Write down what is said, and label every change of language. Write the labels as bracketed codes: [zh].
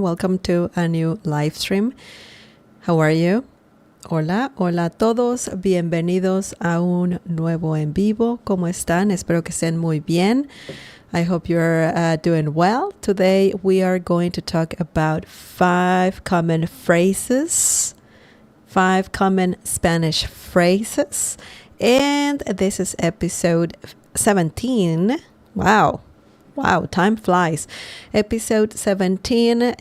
[en] Welcome to a new live stream. How are you? [es] Hola a todos. Bienvenidos a un nuevo en vivo. ¿Cómo están? Espero que estén muy bien. [en] I hope you're doing well. Today we are going to talk about 5 common phrases, 5 common Spanish phrases. And this is episode 17. Wow, time flies. Episode 17.